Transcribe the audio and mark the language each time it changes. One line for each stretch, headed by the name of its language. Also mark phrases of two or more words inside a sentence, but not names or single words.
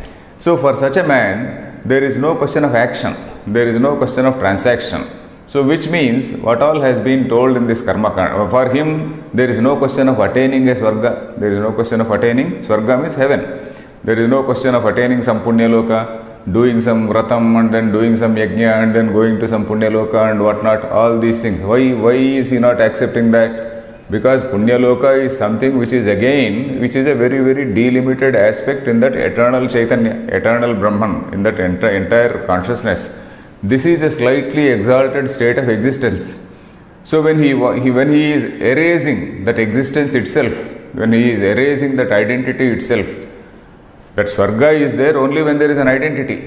English: So for such a man, there is no question of action. There is no question of transaction. So which means what all has been told in this
Sanskrit: karma kanda,
English: for him there is no question of attaining a swarga. There is no question of attaining, swarga means heaven. There is no question of attaining some
Sanskrit: punya loka,
English: doing some vratam and then doing some yajna and then going to some
Sanskrit: punya loka
English: and whatnot, all these things. Why is he not accepting that? Because
Sanskrit: punya loka
English: is something which is again, which is a very, very delimited aspect in that eternal chaitanya, eternal Brahman, in that entire consciousness. This is a slightly exalted state of existence. So when he is erasing that existence itself, when he is erasing that identity itself, that swarga is there only when there is an identity.